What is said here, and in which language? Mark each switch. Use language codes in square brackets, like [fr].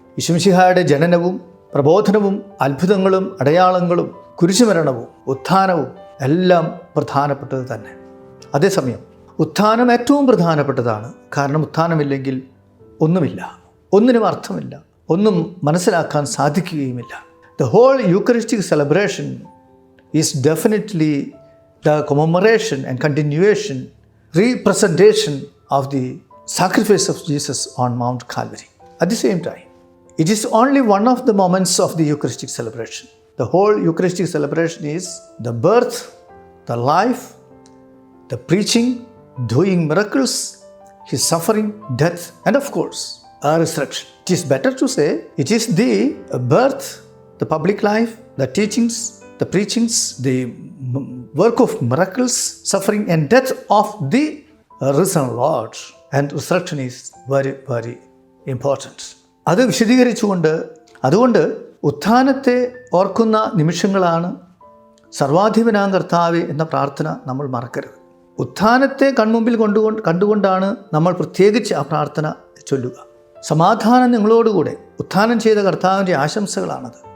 [ml] ഈശോമിശിഹായുടെ ജനനവും പ്രബോധനവും അത്ഭുതങ്ങളും അടയാളങ്ങളും കുരിശുമരണവും ഉത്ഥാനവും എല്ലാം പ്രധാനപ്പെട്ടത് തന്നെ. അതേസമയം ഉത്ഥാനം ഏറ്റവും പ്രധാനപ്പെട്ടതാണ്. കാരണം ഉത്ഥാനമില്ലെങ്കിൽ ഒന്നുമില്ല, ഒന്നിനും അർത്ഥമില്ല, ഒന്നും മനസ്സിലാക്കാൻ സാധിക്കുകയുമില്ല. [en] The whole Eucharistic celebration is definitely the commemoration and continuation, representation of the sacrifice of Jesus on Mount Calvary. At the same time, it is only one of the moments of the Eucharistic celebration. The whole Eucharistic celebration is the birth, the life, the preaching, doing miracles, his suffering, death, and of course, a resurrection. It is better to say it is the birth, the public life, the teachings, the preachings, the work of miracles, suffering and death of the risen Lord. And resurrection is very, very important. [ml] അത് അതുകൊണ്ട് ഉത്ഥാനത്തെ ഓർക്കുന്ന നിമിഷങ്ങളാണ് സർവാധിപനാം കർത്താവേ എന്ന പ്രാർത്ഥന നമ്മൾ മറക്കരുത്. ഉത്ഥാനത്തെ കൺമുമ്പിൽ കണ്ടുകൊണ്ടാണ് നമ്മൾ പ്രത്യേകിച്ച് ആ പ്രാർത്ഥന ചൊല്ലുക. സമാധാനം നിങ്ങളോടുകൂടെ, ഉത്ഥാനം ചെയ്ത കർത്താവിൻ്റെ ആശംസകളാണത്.